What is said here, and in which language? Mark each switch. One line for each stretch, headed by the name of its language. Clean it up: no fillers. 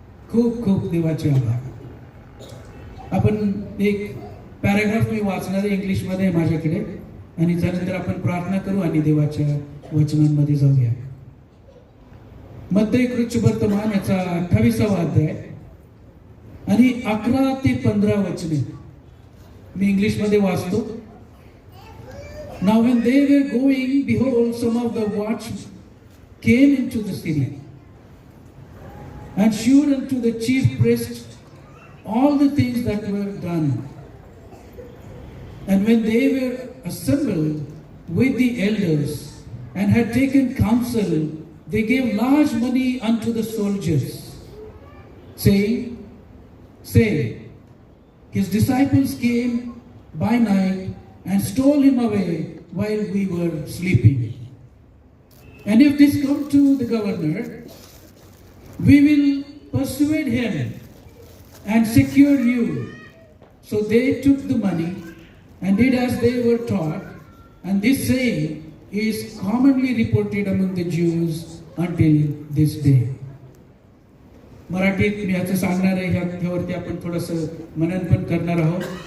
Marathi: खूप खूप देवाचे आभार. आपण एक पॅराग्राफ मी वाचणार आहे, इंग्लिशमध्ये माझ्याकडे, आणि त्यानंतर आपण प्रार्थना करू आणि देवाच्या वचनांमध्ये जाऊया. मत्ती वर्तमान याचा 28वा अध्याय आणि 11 ते 15 वचने मी इंग्लिशमध्ये वाचतो.
English: Now when they were going, behold, some of the watchmen came into the city and shewed unto the chief priests all the things that were done. And when they were assembled with the elders and had taken counsel, they gave large money unto the soldiers, saying, Say, his disciples came by night and stole him away while we were sleeping. And if this come to the governor, we will persuade him and secure you. So they took the money and did as they were taught. And this saying is commonly reported among the Jews until this day.
Marathi: मराठीत मी ह्याचं सांगणार आहे, ह्यावरती आपण थोडंसं मनन पण करणार आहोत.